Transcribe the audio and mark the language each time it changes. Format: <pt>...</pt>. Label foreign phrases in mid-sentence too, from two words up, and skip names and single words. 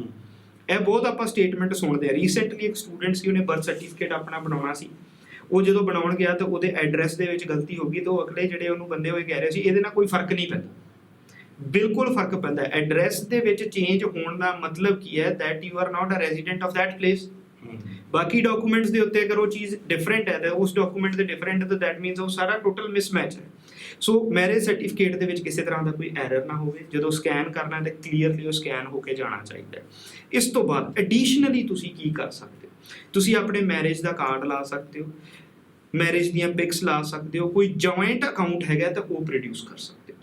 <pa>ਇਹ ਬਹੁਤ ਆਪਾਂ ਸਟੇਟਮੈਂਟ ਸੁਣਦੇ ਆ। ਰੀਸੈਂਟਲੀ ਇੱਕ ਸਟੂਡੈਂਟ ਸੀ, ਉਹਨੇ</pa> <en>birth certificate</en> <pa>ਆਪਣਾ ਬਣਾਉਣਾ ਸੀ, ਉਹ ਜਦੋਂ ਬਣਾਉਣ ਗਿਆ ਤਾਂ ਉਹਦੇ ਐਡਰੈਸ ਦੇ ਵਿੱਚ ਗਲਤੀ ਹੋ ਗਈ, ਤਾਂ ਉਹ ਅਗਲੇ ਜਿਹੜੇ ਉਹਨੂੰ ਬੰਦੇ ਹੋਏ ਕਹਿ ਰਹੇ ਸੀ ਇਹਦੇ ਨਾਲ ਕੋਈ ਫਰਕ ਨਹੀਂ ਪੈਂਦਾ। ਬਿਲਕੁਲ ਫਰਕ ਪੈਂਦਾ। ਐਡਰੈਸ ਦੇ ਵਿੱਚ ਚੇਂਜ ਹੋਣ ਦਾ ਮਤਲਬ ਕੀ ਹੈ,</pa> <en>that you are not a resident of that place।</en> <pa>ਬਾਕੀ ਡਾਕੂਮੈਂਟਸ ਦੇ ਉੱਤੇ ਅਗਰ ਉਹ ਚੀਜ਼ ਡਿਫਰੈਂਟ ਹੈ ਤਾਂ ਉਸ ਡਾਕੂਮੈਂਟ ਦੇ ਡਿਫਰੈਂਟ, ਤਾਂ</pa> <en>that means</en> <pa>ਉਹ ਸਾਰਾ</pa> <en>total mismatch</en> <pa>ਹੈ। ਸੋ</pa> <en>marriage certificate</en> <pa>ਦੇ ਵਿੱਚ ਕਿਸੇ ਤਰ੍ਹਾਂ ਦਾ ਕੋਈ ਐਰਰ ਨਾ ਹੋਵੇ। ਜਦੋਂ ਸਕੈਨ ਕਰਨਾ ਹੈ ਤਾਂ ਕਲੀਅਰਲੀ ਉਹ ਸਕੈਨ ਹੋ ਕੇ ਜਾਣਾ ਚਾਹੀਦਾ ਹੈ। ਇਸ ਤੋਂ ਬਾਅਦ ਐਡੀਸ਼ਨਲੀ ਤੁਸੀਂ ਕੀ ਕਰ ਸਕਦੇ ਹੋ, ਤੁਸੀਂ ਆਪਣੇ ਮੈਰਿਜ ਦਾ ਕਾਰਡ ਲਾ ਸਕਦੇ ਹੋ, ਮੈਰਿਜ ਦੀਆਂ ਪਿਕਸ ਲਾ ਸਕਦੇ ਹੋ, ਕੋਈ</pa> <en>joint account</en> <pa>ਹੈਗਾ ਤਾਂ ਉਹ ਪ੍ਰੋਡਿਊਸ ਕਰ ਸਕਦੇ ਹੋ।</pa>